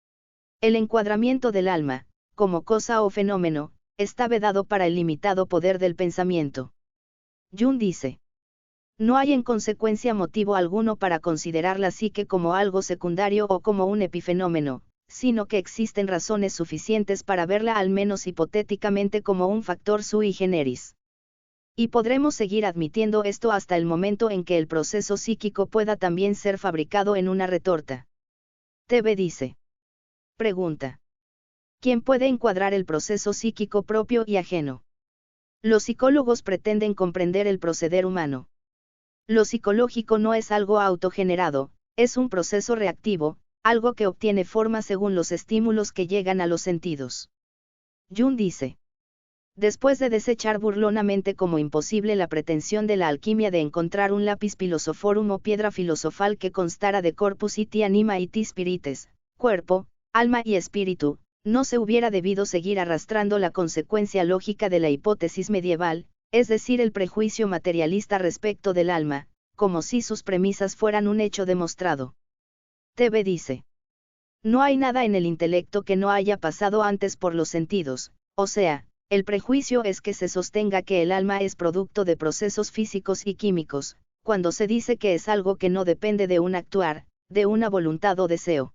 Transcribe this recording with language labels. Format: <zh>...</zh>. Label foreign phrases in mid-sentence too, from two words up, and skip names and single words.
<es>El encuadramiento del alma, como cosa o fenómeno, está vedado para el limitado poder del pensamiento. Jung dice. No hay en consecuencia motivo alguno para considerar la psique como algo secundario o como un epifenómeno, sino que existen razones suficientes para verla al menos hipotéticamente como un factor</es> <la>sui generis.</la> <es>Y podremos seguir admitiendo esto hasta el momento en que el proceso psíquico pueda también ser fabricado en una retorta. TV dice. Pregunta. ¿Quién puede encuadrar el proceso psíquico propio y ajeno? Los psicólogos pretenden comprender el proceder humano. Lo psicológico no es algo autogenerado, es un proceso reactivo, algo que obtiene forma según los estímulos que llegan a los sentidos. Jung dice. Después de desechar burlonamente como imposible la pretensión de la alquimia de encontrar un</es> <la>lápiz philosophorum</la> <es>o piedra filosofal que constara de</es> <la>corpus iti anima iti spirites,</la> <es>cuerpo, alma y espíritu, no se hubiera debido seguir arrastrando la consecuencia lógica de la hipótesis medieval, es decir, el prejuicio materialista respecto del alma, como si sus premisas fueran un hecho demostrado. TV dice. No hay nada en el intelecto que no haya pasado antes por los sentidos, o sea, el prejuicio es que se sostenga que el alma es producto de procesos físicos y químicos, cuando se dice que es algo que no depende de un actuar, de una voluntad o deseo.</es>